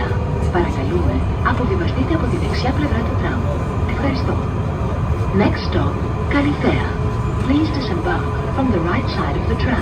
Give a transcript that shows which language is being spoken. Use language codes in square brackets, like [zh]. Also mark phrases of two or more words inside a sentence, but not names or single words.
[el] Παρακαλούμε, αποβιβαστείτε από τη δεξιά πλευρά του τραμ. Ευχαριστώ. [en] Next stop, Καλυθέα. Please disembark from the right side of the tram.